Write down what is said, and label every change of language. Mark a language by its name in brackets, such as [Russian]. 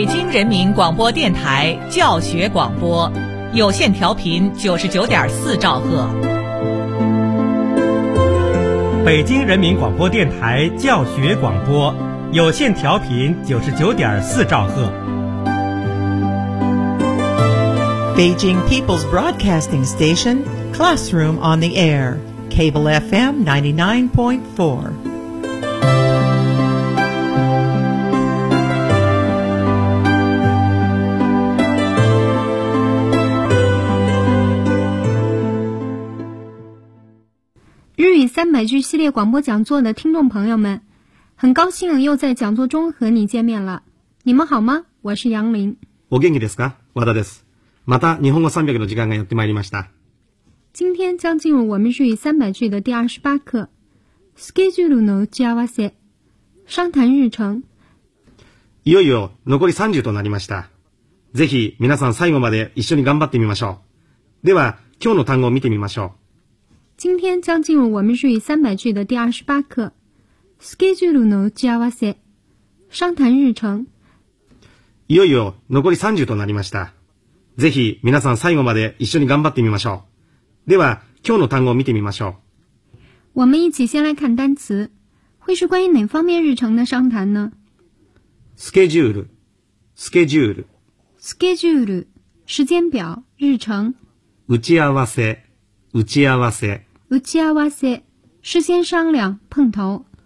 [Chinese] 人民广播电台教学广播，有线调频99.4兆赫。北京人民广播电台教学广播，有线调频99.4兆赫。 [English] Beijing People's Broadcasting Station, Classroom on the Air, Cable FM 99.4. [Chinese] 300句系列广播讲座的听众朋友们，很高兴又在讲座中和你见面了。你们好吗？我是杨林。 [Japanese] お元気ですか？和田です。また日本語300の時間がやってまいりました。 [Chinese] 今天将进入我们日语300句的第28课。 [Japanese] スケジュールの打ち合わせ。 [Chinese] 商谈日程。 [Japanese] いよいよ残り30となりました。ぜひ皆さん最後まで一緒に頑張ってみましょう。では今日の単語を見てみましょう。 [Chinese] 今天将进入我们日语300句的第28课。 [Japanese] スケジュールの打ち合わせ。 [Chinese] 商谈日程。 [Japanese] いよいよ残り30となりました。ぜひ皆さん最後まで一緒に頑張ってみましょう。では今日の単語を見てみましょう。 [Chinese] 我们一起先来看单词。会是关于哪方面日程的商谈呢？ [Japanese] スケジュール。スケジュール。 [Chinese] スケジュール。时间表。日程。 [Japanese] 打ち合わせ。打ち合わせ。 [Chinese] 打ち合わせ。事先商量、碰头。